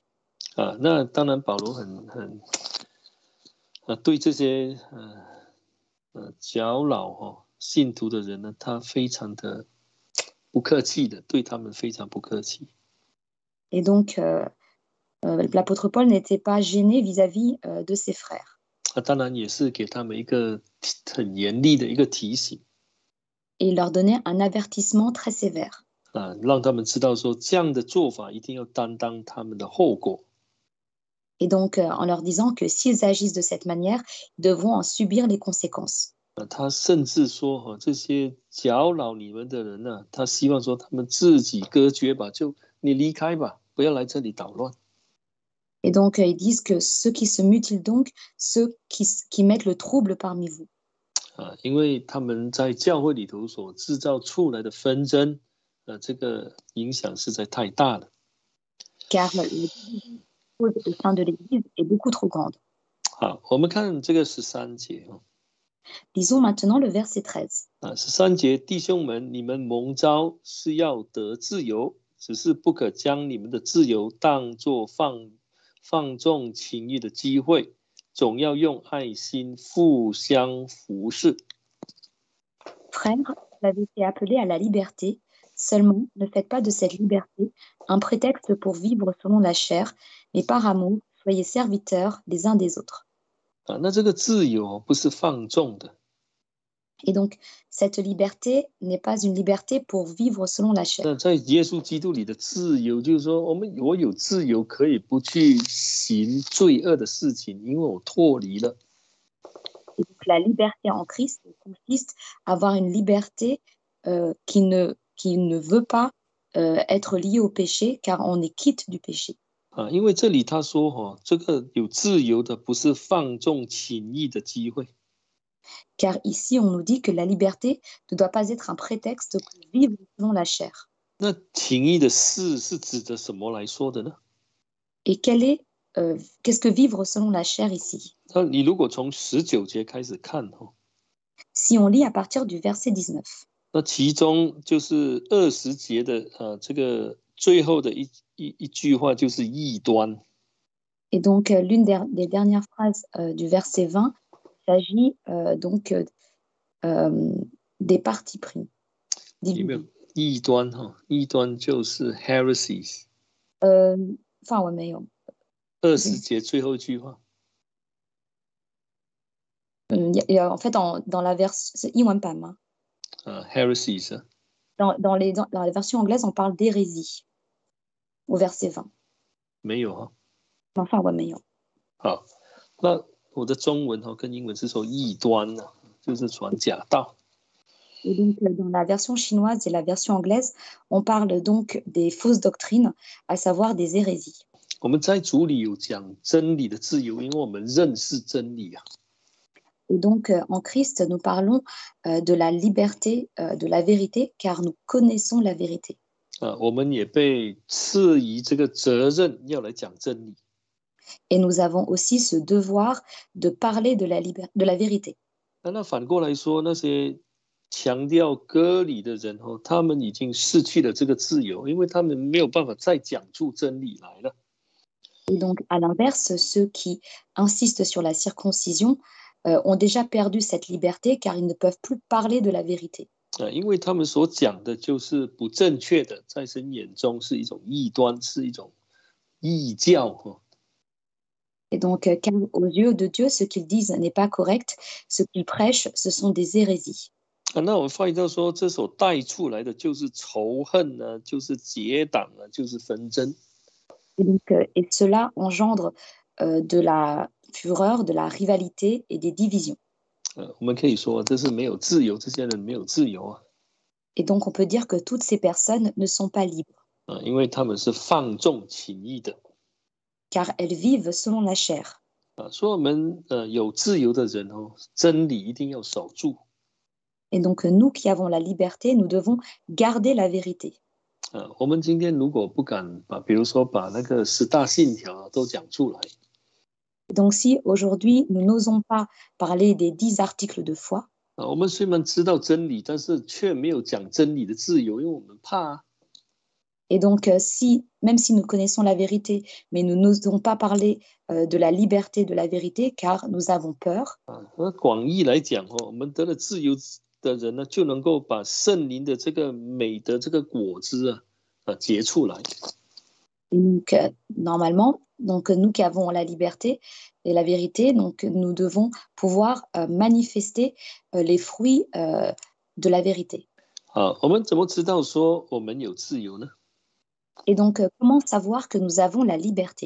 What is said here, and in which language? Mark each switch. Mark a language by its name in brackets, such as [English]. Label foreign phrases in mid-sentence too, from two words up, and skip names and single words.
[Chinese] 那当然保罗很对这些搅扰信徒的人呢，他非常的不客气的，对他们非常不客气。 [French] Et donc, l'apôtre Paul n'était pas gêné vis-à-vis de ses frères. [Chinese] 当然也是给他们一个很严厉的一个提醒。 [French] et il leur donnait un avertissement très sévère. [Chinese] 让他们知道说这样的做法一定要担当他们的后果。 [French] Et donc, en leur disant que s'ils agissent de cette manière, ils devront en subir les conséquences. [Chinese] 他甚至说这些搅扰你们的人呢，他希望说他们自己隔绝吧，就你离开吧，不要来这里捣乱。 [French] Et donc, ils disent que ceux qui se mutilent donc, ceux qui mettent le trouble parmi vous. [Chinese] 因为他们在教会里头所制造出来的纷争，这个影响实在太大了。 [French] Car la division au sein de l'Église est beaucoup trop grande. [Chinese] 好，我们看这个13节。 [French] Lisons maintenant le verset 13. [Chinese] 13 节，弟兄们，你们蒙召是要得自由，只是不可将你们的自由当作放纵情欲的机会，总要用爱心互相服侍。 [French] Frères, vous avez été appelés à la liberté. Seulement, ne faites pas de cette liberté un prétexte pour vivre selon la chair, mais par amour, soyez serviteurs les uns des autres. [Chinese] 那这个自由不是放纵的。 [French] Et donc, cette liberté n'est pas une liberté pour vivre selon la chair. [Chinese] 那在耶稣基督里的自由，就是说，我有自由，可以不去行罪恶的事情，因为我脱离了。 [French] Et donc, la liberté en Christ consiste à avoir une liberté qui ne veut pas être liée au péché, car on est quitte du péché. [Chinese] 因为这里他说这个有自由的不是放纵情欲的机会。 [French] Car ici, on nous dit que la liberté ne doit pas être un prétexte pour vivre selon la chair. [Chinese] 那情欲的事是指着什么来说的呢？ [French] Et qu'est-ce que vivre selon la chair ici? [Chinese] 那你如果从19节开始看 [French] Si on lit à partir du verset 19. [Chinese] 那其中就是20节的这个最后的一句话就是异端。 [French] Et donc, l'une des dernières phrases du verset 20 s'agit donc des partis pris. [Chinese] 有没有异端异端就是 heresies。 [French] enfin, ouais, mais [Chinese] 20 节最后一句话。 [French] en fait, dans la version, c'est [Chinese] 英文版吗？ [French] heresies。 dans la version anglaise, on parle d'hérésie au verset 20. [Chinese] 没有 [French] enfin, ouais, [Chinese] 没有。好，那我的中文跟英文是说异端就是传假道。 [French] Et donc, dans la version chinoise et la version anglaise, on parle donc des fausses doctrines, à savoir des hérésies. [Chinese] 我们在主里有讲真理的自由，因为我们认识真理。 [French] Et donc, en Christ, nous parlons de la liberté, de la vérité, car nous connaissons la vérité. [Chinese] 我们也被赐予这个责任，要来讲真理。 [French] Et nous avons aussi ce devoir de parler de la vérité. [Chinese] 那反过来说，那些强调割礼的人他们已经失去了这个自由，因为他们没有办法再讲出真理来了。 [French] Et donc, à l'inverse, ceux qui insistent sur la circoncision ont déjà perdu cette liberté, car ils ne peuvent plus parler de la vérité. [Chinese] 因为他们所讲的就是不正确的，在神眼中是一种异端，是一种异教。 [French] Et donc, car aux yeux de Dieu, ce qu'ils disent n'est pas correct, ce qu'ils prêchent, ce sont des hérésies. [Chinese] 那我发现到说，这所带出来的就是仇恨就是结党就是纷争。 [French] Et donc, et cela engendre de la fureur, de la rivalité et des divisions. [Chinese] 我们可以说这是没有自由，这些人没有自由。 [French] Et donc, on peut dire que toutes ces personnes ne sont pas libres. [Chinese] 因为他们是放纵情欲的。 [French] Car elles vivent selon la chair. [Chinese] 所以我们有自由的人真理一定要守住。 [French] Et donc, nous qui avons la liberté, nous devons garder la vérité. [Chinese] 我们今天如果不敢比如说把那个10大信条都讲出来。 [French] Donc, si aujourd'hui, nous n'osons pas parler des 10 articles de foi, [Chinese] 我们虽然知道真理，但是却没有讲真理的自由，因为我们怕。 [French] Et donc, même si nous connaissons la vérité, mais nous n'osons pas parler de la liberté de la vérité, car nous avons peur. [Chinese] 广义来讲我们得了自由的人呢，就能够把圣灵的这个美的这个果子结出来。 [French] Et donc, normalement, donc, nous qui avons la liberté et la vérité, donc, nous devons pouvoir manifester les fruits de la vérité. [Chinese] 我们怎么知道说我们有自由呢？ [French] Et donc, comment savoir que nous avons la liberté?